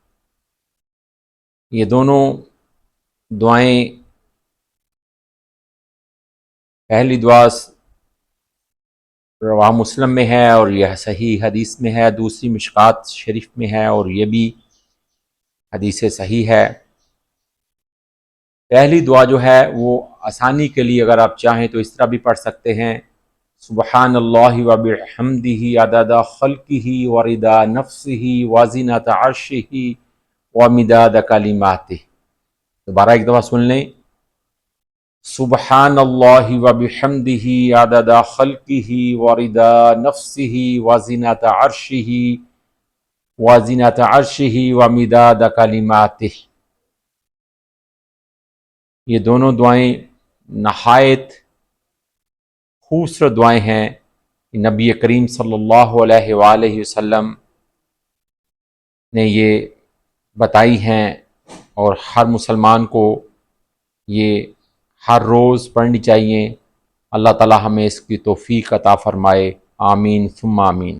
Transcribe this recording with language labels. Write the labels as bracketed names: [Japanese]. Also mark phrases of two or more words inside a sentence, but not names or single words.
[Urdu] یہ دونوں دعائیں، پہلی دعا رواہ مسلم میں ہے اور یہ صحیح حدیث میں ہے، دوسری مشکوٰۃ شریف میں ہے اور یہ بھی حدیث صحیح ہے. پہلی دعا جو ہے وہ آسانی کے لیے اگر آپ چاہیں تو اس طرح بھی پڑھ سکتے ہیں. [Arabic] سبحان الله وبحمده عدد خلقه ورضا نفسه وزينة عرشه ومداد كلماته. [Urdu] دوبارہ ایک دفعہ سن لیں. [Arabic] سبحان الله وبحمده عدد خلقه ورضا نفسه وزينة عرشه ومداد كلماته. [Urdu] یہ دونوں دعائیں نہایت خوبصورت دعائیں ہیں. نبی کریم [Arabic] صلى الله عليه وسلم [Urdu] نے یہ بتائی ہیں اور ہر مسلمان کو یہ ہر روز پڑھنی چاہیے. اللہ تعالیٰ ہمیں اس کی توفیق عطا فرمائے. [Arabic] آمين ثم آمين.